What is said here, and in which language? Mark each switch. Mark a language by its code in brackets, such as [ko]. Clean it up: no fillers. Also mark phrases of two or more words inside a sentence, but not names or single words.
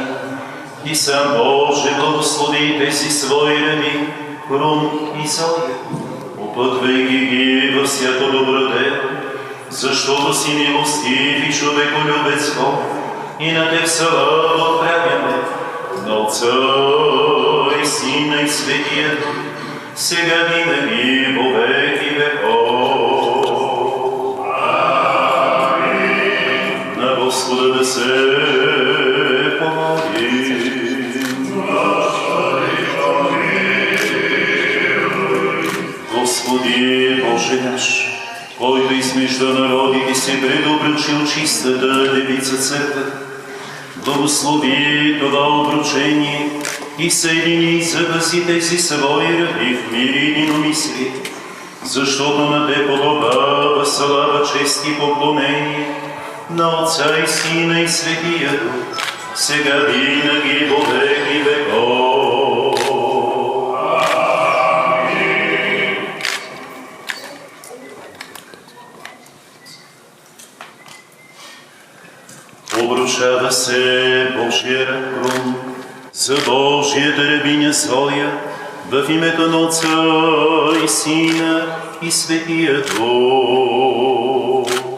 [bg] И сам Боже благослови тези свои раби, Крум и Зоя, опътвайки ги във всяко добро дело защото си милостив и човеколюбец Бог, и на Теб слава отправяме, на Отца и Сина и Светия Дух, сега винаги во веки веков. Амин. На Господа да се помолим. Господи Боже наш, който измежду народите се предобручил чистата Девица Църква, благослови това обручение и съедини за възите си свои раби в мир и единомислие, защото на Те подобава слава, чест и поклонение на Отца и Сина и Светия Дух, сега винаги во веки веков. Обручава се Божия крум за Божията рабиня своя, в името на Отца и Сина и Светия Дух.